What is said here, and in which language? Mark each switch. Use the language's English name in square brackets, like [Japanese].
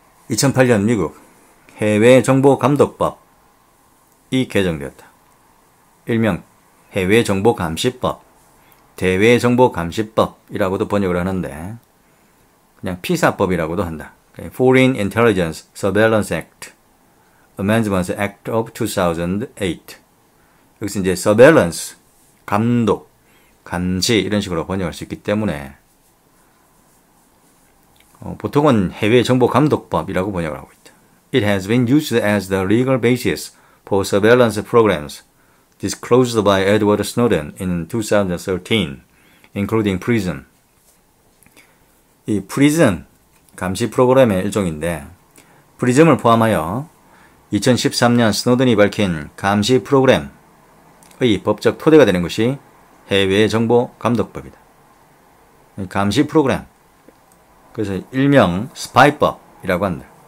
[Korean] 2008년 미국 해외정보감독법이 개정되었다. 일명 해외정보감시법, 대외정보감시법이라고도 번역을 하는데 그냥 피사법이라고도 한다. [English] Foreign Intelligence Surveillance Act, Amendments Act of 2008. [Korean] 여기서 이제 surveillance, 감독, 감시 이런 식으로 번역할 수 있기 때문에 보통은 해외정보감독법이라고 번역을 하고 있다. [English] It has been used as the legal basis for surveillance programs disclosed by Edward Snowden in 2013, including PRISM. [Korean] 이 PRISM 감시 프로그램의 일종인데 PRISM을 포함하여 2013년 스노든이 밝힌 감시 프로그램의 법적 토대가 되는 것이 해외정보감독법이다. 감시 프로그램, 그래서 일명 스파이법이라고 한다.